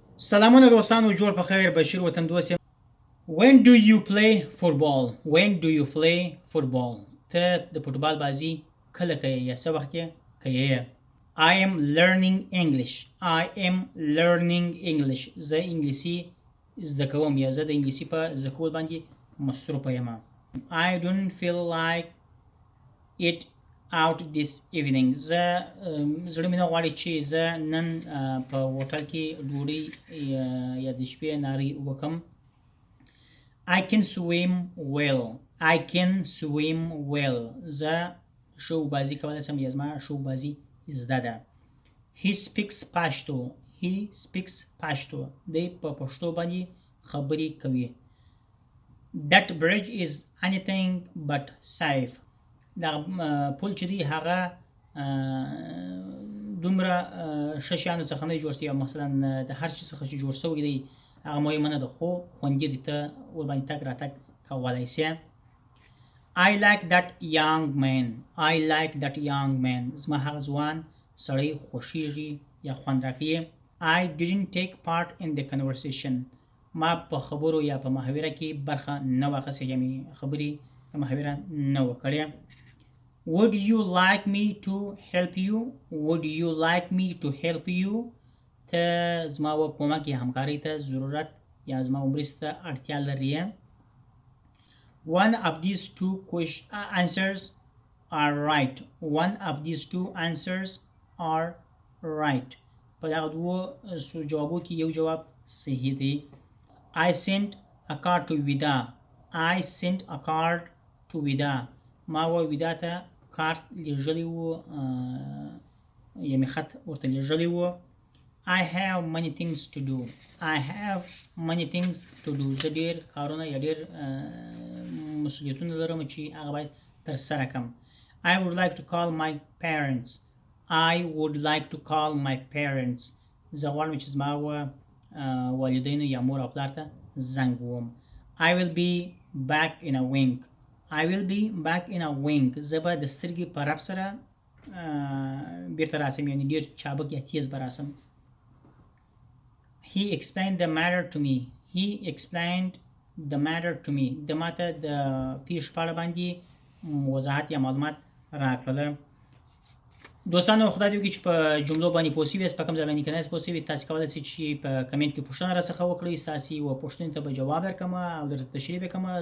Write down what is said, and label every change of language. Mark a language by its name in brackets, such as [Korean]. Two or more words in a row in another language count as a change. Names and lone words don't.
[Pashto] سلامونه دوستانو جوړ په خیر بشیر وطندوست یم. [English] When do you play football? When do you play football? [Pashto] ته د فوټبال بازی کله کوي یا څه وخت کوي؟ [English] I am learning English. I am learning English. [Pashto] زه انګلیسي زده کوم یا زه د انګلیسي په زده کول باندې مصروفه یم. [English] I don't feel like it out this evening. [Pashto] زړه مې نه غواړي چې زه نن په هوټل کې ډوډۍ یا د شپې ناري وکم. [English] I can swim well. I can swim well. [Pashto] زه شو بازی کولی شم یا زما شو بازی زده ده. [English] He speaks Pashto. He speaks Pashto. [Pashto] دی په پښتو باندې خبري کوي. [English] That bridge is anything but safe. [Pashto] دا پل چې دی هغه دومره ښه شیانو څخه نه جوړ شوی، مثلا د هر شي څخه چې جوړ شوی دی هغه مهمه نه ده، خو خوندي دی، ته ورباندې تګ راتګ کولی سې. [English] I like that young man. I like that young man. [Pashto] زما هغه ځوان سړی خوښیږي یا خوند راکوي. [English] I didn't take part in the conversation. [Pashto] ما په خبرو یا په محاوره کې برخه نه واخیستې، یعنې خبرې په محاوره نه وکړې. [English] Would you like me to help you? Would you like me to help you? [Pashto] ته زما و کومک یا همکارۍ ته ضرورت یا زما مرستې ته اړتیا لرې. [English] One of these two answers are right. One of these two answers are right. [Pashto] په دغه دوو جوابو کې یو جواب صحیح دی. [English] I sent a card to Vida. I sent a card to Vida. [Pashto] ما و ویدا ته کارت لیږلی و، یعنې خط ورته لیږلی و. [English] I have many things to do. I have many things to do. [Pashto] زه ډېر کارونه یا ډېر مسؤلیتونه لرم چې هغه باید ترسره کړم. [English] I would like to call my parents. I would like to call my parents. [Pashto] زه غواړم چې زما والدینو یا مور او پلار ته زنګ ووهم. [English] I will be back in a wink. I will be back in a wink. [Pashto] زه به د سترګې په رپ سره بیرته راسم، یعنې ډېر چابک یا تیز به راسم. [English] He explained the matter to me. He explained the matter to me. [Pashto] د ماته د پیښ په اړه باندې وضاحت یا معلومات راکړل. دوستانو خدای دې وکړي چې په جملو باندې پوه شوي یاست، په کوم ځای باندې که نه یاست پوه شوي تاسې کولی شئ چې په کمنټ کې پوښتنه راڅخه وکړئ، ستاسې یوه پوښتنې ته به جواب درکړم او درته تشریح به کړم.